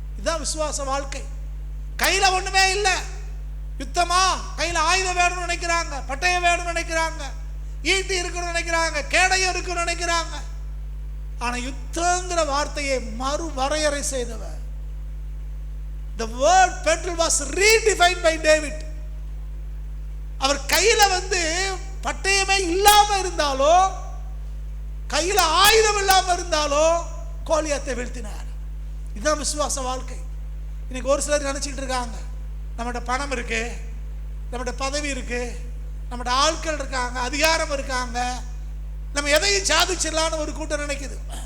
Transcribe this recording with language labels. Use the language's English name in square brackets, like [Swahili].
[Tamil] இதுதான் விசுவாச வாழ்க்கை. கையில ஒண்ணுமே இல்லை. யுத்தமா கையில ஆயுதம் வேணும்னு நினைக்கிறாங்க, பட்டயம் வேணும்னு நினைக்கிறாங்க, ஈட்டி இருக்குன்னு நினைக்கிறாங்க, கேடயம் இருக்குன்னு நினைக்கிறாங்க. ஆனா யுத்தங்கிற வார்த்தையை மறு வரையறை செய்தவர். [English] The word battle was redefined by David. [Tamil] அவர் கையில பட்டயமே இல்லாம இருந்தாலோ, கையில ஆயுதம் இல்லாம இருந்தாலோ கோலியாத்தை வீழ்த்தினார். இதுதான் விசுவாச வாழ்க்கை. இன்னைக்கு ஒரு சிலர் நினைச்சிட்டு இருக்காங்க, நம்மகிட்ட பணம் இருக்கு, நம்மகிட்ட பதவி இருக்கு, நம்மகிட்ட ஆட்கள் இருக்காங்க, அதிகாரம் இருக்காங்க, நம்ம எதையும் சாதிச்சிடலான்னு ஒரு கூட்டம் நினைக்குது.